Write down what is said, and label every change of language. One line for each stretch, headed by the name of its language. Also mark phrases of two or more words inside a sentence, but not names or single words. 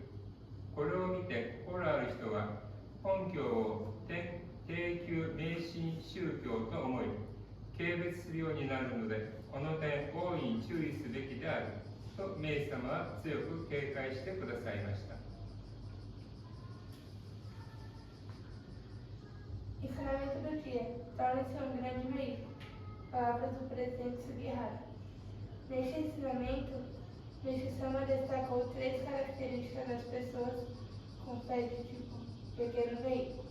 Japanese: これを見て心ある人は根拠を低級迷信宗教と思い、軽蔑するようになるので、この点大いに注意すべきであると明治様は強く警戒してくださいました。
Portuguese: Ensinamento do dia. Torne-se grande veículo. Palavras do presidente Sugihara. Neste ensinamento, Meixo-sama destacou 3 características das pessoas com fé de tipo pequeno veículo.